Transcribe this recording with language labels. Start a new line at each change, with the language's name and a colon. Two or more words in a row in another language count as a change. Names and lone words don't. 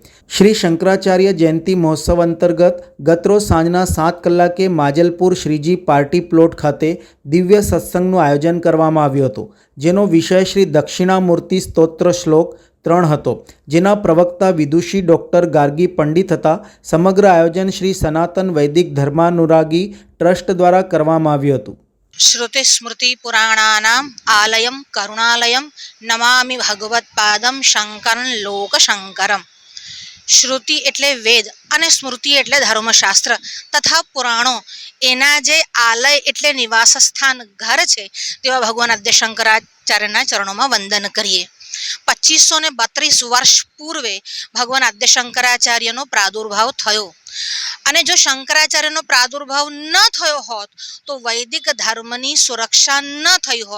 Gujarati: શ્રી શંકરાચાર્ય જયંતિ મહોત્સવ અંતર્ગત ગતરોજ સાંજના 7 કલાકે માજલપુર શ્રીજી પાર્ટી પ્લોટ ખાતે દિવ્ય સત્સંગનું આયોજન કરવામાં આવ્યું હતું, જેનો વિષય શ્રી દક્ષિણામૂર્તિ સ્તોત્ર શ્લોક 3 હતો, જેના પ્રવક્તા વિદુષી ડૉક્ટર ગાર્ગી પંડિત હતા। સમગ્ર આયોજન શ્રી સનાતન વૈદિક ધર્માનુરાગી ટ્રસ્ટ દ્વારા કરવામાં આવ્યું હતું।
Sanskrit: श्रुति स्मृति पुराणानाम आलयम करुणालयम नमामि भगवत्पादम शंकरं लोक शंकरम।
Gujarati: શ્રુતિ એટલે વેદ અને સ્મૃતિ એટલે ધર્મશાસ્ત્ર તથા પુરાણો એના જે આલય એટલે નિવાસ સ્થાન ઘર છે તેવા ભગવાન આદ્ય શંકરાચાર્યના ચરણોમાં વંદન કરીએ। 2532 વર્ષ પૂર્વે ભગવાન આદ્ય શંકરાચાર્યનો પ્રાદુર્ભાવ થયો અને જો શંકરાચાર્યનો પ્રાદુર્ભાવ ન થયો હોત તો વૈદિક ધર્મની સુરક્ષા ન થઈ હોત।